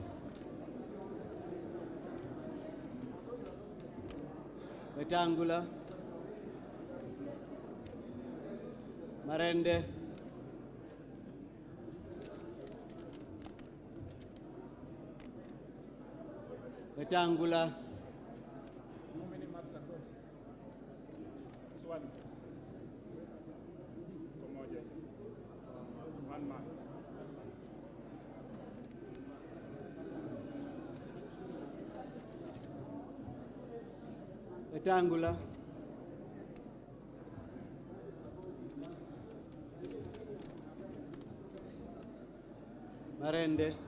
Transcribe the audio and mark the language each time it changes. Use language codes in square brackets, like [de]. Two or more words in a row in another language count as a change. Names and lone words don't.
[en] Wetangula. Marende. Wetangula. How many marks are those? [sw] Swali. Pamoja. [en] 1 mark. Wetangula. Marende.